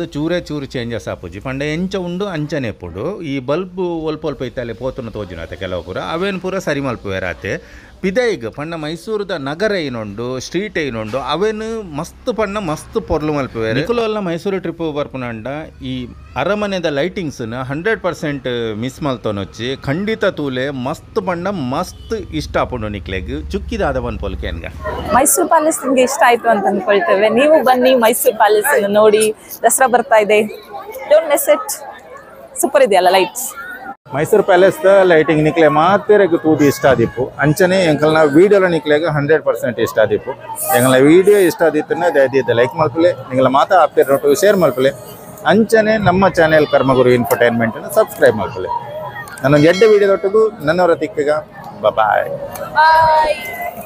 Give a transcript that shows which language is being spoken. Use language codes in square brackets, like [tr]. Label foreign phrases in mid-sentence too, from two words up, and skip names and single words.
[tcy] ಚೂರು ಚೇಂಜಸ್ ಆಪುಜಿ ಪಂಡ ಎಂಚ ಉಂಡು ಅಂಚನೆ ಪುಡು ಈ ಬಲ್ಬು ಒಲ್ಪ ಇತ್ತಲೆ ಪೋತುನ ತೋಜಿನತೆ ಕೆಲವು ಪೂರ ಅವೇನು ಪೂರ ಸರಿ ಮಲ್ಪುವೆರಾತೆ ಪಿದೈಗ್ ಪಂಡ ಮೈಸೂರದ ನಗರ ಏನುಂಡು ಸ್ಟ್ರೀಟ್ ಏನುಂಡು ಅವೇನು ಮಸ್ತ್ ಪಂಡ ಮಸ್ತ್ ಪೊರ್ಲು ಮಲ್ಪುವೆ ನಿಕುಲಲ್ಲ ಮೈಸೂರು ಟ್ರಿಪ್ ಬರ್ಪುನಂಡ ಈ ಅರಮನೆದ ಲೈಟಿಂಗ್ಸ್ನ 100% ಮಿಸ್ ಮಲ್ತೊನೊಚ್ಚಿ ಖಂಡಿತ ತೂಲೆ ಮಸ್ತ್ ಪಂಡ ಮಸ್ತ್ ಇಷ್ಟ ಆಪುಂಡು ನಿಕ್ಲೆಗ್ ಚುಕ್ಕಿದಾದ ಬನ್ ಪೊಲ್ಕೆನ್ಗ [kn] ಮೈಸೂರು ಪ್ಯಾಲೇಸ್ ನಿಮಗೆ ಇಷ್ಟ ಆಯ್ತು ಅಂತ ಅನ್ಕೊಳ್ತೇವೆ ನೀವು ಬನ್ನಿ ಮೈಸೂರು ಪ್ಯಾಲೇಸ್ ನೋಡಿ ದಸರಾ ಬರ್ತಾ ಇದೆ [en] don't miss it [kn] ಸೂಪರ್ ಇದೆಯಲ್ಲ ಲೈಟ್ಸ್ [tcy] ಮೈಸೂರು ಪ್ಯಾಲೇಸ್ ಲೈಟಿಂಗ್ ನಿಕ್ಲೆ ಮಾತೆರೆಗ್ ತೂದಿ ಇಷ್ಟ ಆದಿಪ್ಪು ಅಂಚನೆ ಎಂಕಲ್ನ ವಿಡಿಯೋಲ ನಿಕ್ಲೆಗ್ 100% ಇಷ್ಟ ಆದಿಪ್ಪು ಎಂಕಲ್ನ ವಿಡಿಯೋ ಇಷ್ಟ ಆದಿತ್ತನ್ನ ದಯದಿದ್ದ ಲೈಕ್ ಮಲ್ಪಲೆ ನಿಂಗಲ ಮಾತಾ ಆಪ್ತಿರ್ ನೋಟು ಶೇರ್ ಮಲ್ಪಲೆ ಅಂಚನೆ ನಮ್ಮ ಚಾನೆಲ್ ಕರ್ಮಗುರು ಇನ್ಫರ್ಟೈನ್ಮೆಂಟನ್ನು ಸಬ್ಸ್ಕ್ರೈಬ್ ಮಲ್ಪಲೆ ನಾನೊಂದು 2 ವಿಡಿಯೋದೊಟ್ಟಿಗೂ ನನ್ನವರ ತಿಕ್ಕಗ ಬಾಯ್.